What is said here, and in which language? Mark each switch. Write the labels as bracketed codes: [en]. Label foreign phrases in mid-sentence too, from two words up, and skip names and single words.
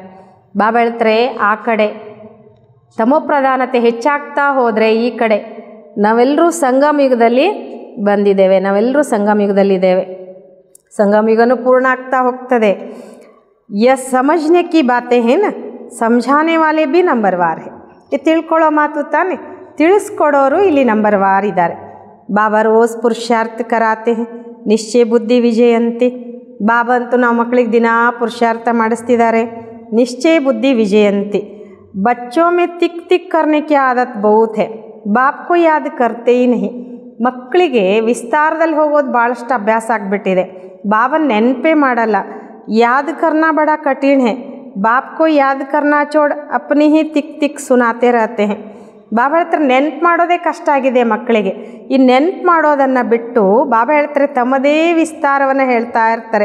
[kn] ಬಾಬಾ ಹೇಳ್ತಾರೆ ಆ ಕಡೆ ತಮೋಪ್ರಧಾನತೆ ಹೆಚ್ಚಾಗ್ತಾ ಹೋದರೆ ಈ ಕಡೆ ನಾವೆಲ್ಲರೂ ಸಂಗಮ ಯುಗದಲ್ಲಿ ಬಂದಿದ್ದೇವೆ, ನಾವೆಲ್ಲರೂ ಸಂಗಮ ಯುಗದಲ್ಲಿದ್ದೇವೆ. ಸಂಗಮ ಯುಗನೂ ಪೂರ್ಣ ಆಗ್ತಾ ಹೋಗ್ತದೆ. [hi] ये समझने की बात है ना, समझाने वाले भी नंबरवार है. [kn] ಈ ತಿಳ್ಕೊಳ್ಳೋ ಮಾತು ತಾನೆ, ತಿಳಿಸ್ಕೊಡೋರು ಇಲ್ಲಿ ನಂಬರ್ವಾರ್ ಇದ್ದಾರೆ. [hi] बाबा रोज़ पुरुषार्थ कराते हैं निश्चय बुद्धि विजयंती. [kn] ಬಾಬಾ ಅಂತೂ ನಾವು ಮಕ್ಕಳಿಗೆ ದಿನಾ ಪುರುಷಾರ್ಥ ಮಾಡಿಸ್ತಿದ್ದಾರೆ. ನಿಶ್ಚಯ ಬುದ್ಧಿ ವಿಜಯಂತಿ. [hi] बच्चों में तिक तिक करने की आदत बहुत है, बाप को याद करते ही नहीं. [kn] ಮಕ್ಕಳಿಗೆ ವಿಸ್ತಾರದಲ್ಲಿ ಹೋಗೋದು ಭಾಳಷ್ಟು ಅಭ್ಯಾಸ ಆಗಿಬಿಟ್ಟಿದೆ. ಬಾಬಾ ನೆನಪೇ ಮಾಡಲ್ಲ. [hi] याद करना बड़ा कठिन है, बाप को याद करना छोड़ अपनी ही तिक तिक सुनाते रहते हैं. [kn] ಬಾಬಾ ಹೇಳ್ತಾರೆ ನೆನ್ಪು ಮಾಡೋದೇ ಕಷ್ಟ ಆಗಿದೆ ಮಕ್ಕಳಿಗೆ. ಈ ನೆನ್ಪು ಮಾಡೋದನ್ನು ಬಿಟ್ಟು ಬಾಬಾ ಹೇಳ್ತಾರೆ ತಮ್ಮದೇ ವಿಸ್ತಾರವನ್ನು ಹೇಳ್ತಾ ಇರ್ತಾರೆ.